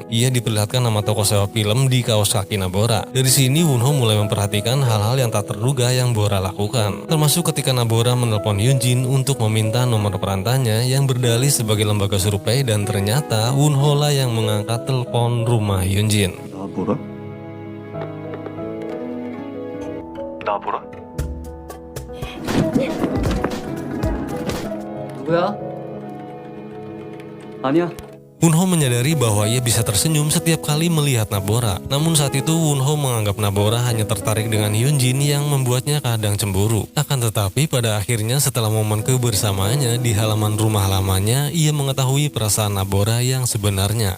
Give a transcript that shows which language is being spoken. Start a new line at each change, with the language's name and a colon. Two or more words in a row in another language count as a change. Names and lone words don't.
Indonesian: Ia diperlihatkan nama toko sewa film di kaos kaki Nabora. Dari sini Wonho mulai memperhatikan hal-hal yang tak terduga yang Bora lakukan, termasuk ketika Nabora menelpon Hyunjin untuk meminta nomor perantanya yang berdalih sebagai lembaga survei, dan ternyata Wonho lah yang mengangkat telepon rumah Hyunjin.
Korean: 나보라? 나보라? 누구야? 아니야.
Indonesian: Wonho menyadari bahwa ia bisa tersenyum setiap kali melihat Nabora. Namun saat itu Wonho menganggap Nabora hanya tertarik dengan Hyunjin yang membuatnya kadang cemburu. Akan tetapi pada akhirnya setelah momen kebersamaannya di halaman rumah lamanya, ia mengetahui perasaan Nabora yang sebenarnya.